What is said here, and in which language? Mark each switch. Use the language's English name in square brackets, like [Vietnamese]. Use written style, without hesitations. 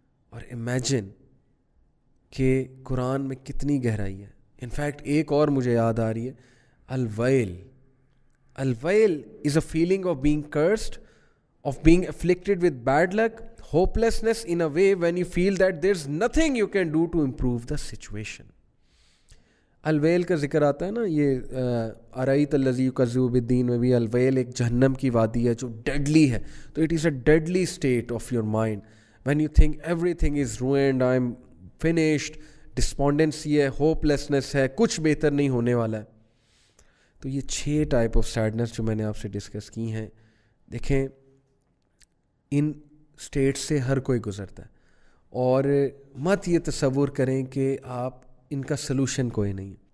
[Urdu] اور imagine کہ قرآن میں کتنی گہرائی ہے. In fact, ایک اور مجھے یاد آ رہی ہے, الویل. [English] Al-Wail is a feeling of being cursed, of being afflicted with bad luck, hopelessness in a way when you feel that there's nothing you can do to improve the situation. [Urdu] Al-Wail کا ذکر آتا ہے نا, یہ [Arabic] ارایت الذی یکذب بالدین [Urdu] میں بھی Al-Wail ایک جہنم کی وادی ہے جو ڈیڈلی ہے. [English] تو it is a deadly state of your mind when you think everything is ruined, I'm finished, [Urdu] ڈسپونڈنسی ہے, ہوپ لیسنس ہے, کچھ بہتر نہیں ہونے والا ہے. تو یہ 6 ٹائپ آف سیڈنس جو میں نے آپ سے ڈسکس کی ہیں, دیکھیں ان اسٹیٹ سے ہر کوئی گزرتا ہے, اور مت یہ تصور کریں کہ آپ ان کا سلوشن کوئی نہیں ہے.